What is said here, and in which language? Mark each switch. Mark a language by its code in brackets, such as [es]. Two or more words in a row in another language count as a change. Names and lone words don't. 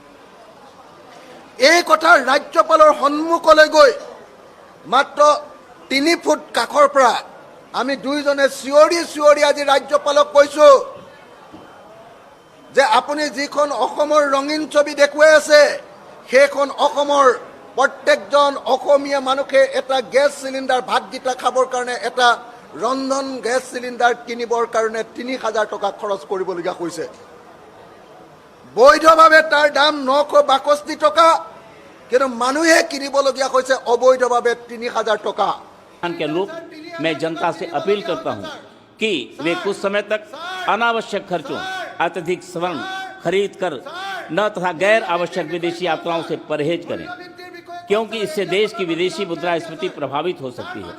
[as] এই কথা ৰাজ্যপালৰ সন্মুখলৈ গৈ মাত্ৰ 3 ফুট কাষৰ পৰা আমি দুইজনে চিঞৰি আজি ৰাজ্যপালক কৈছো যে আপুনি যিখন অসমৰ ৰঙীন ছবি দেখুৱাই আছে সেইখন অসমৰ প্ৰত্যেকজন অসমীয়া মানুহে এটা [en] gas cylinder [as] ভাতকেইটা খাবৰ কাৰণে এটা ৰন্ধন [en] gas cylinder [as] কিনিবৰ কাৰণে 3000 টকা খৰচ কৰিবলগীয়া হৈছে। বৈধভাৱে তাৰ দাম 962 টকা, কিন্তু মানুহে কিনিবলগীয়া হৈছে অবৈধভাৱে 3000 টকা। [hi] के अनुरूप मैं जनता से अपील करता हूं कि वे कुछ समय तक अनावश्यक खर्चों, अत्यधिक स्वर्ण खरीद कर न तथा गैर आवश्यक विदेशी यात्राओं से परहेज करें, क्योंकि इससे देश की विदेशी मुद्रास्फीति प्रभावित हो सकती है।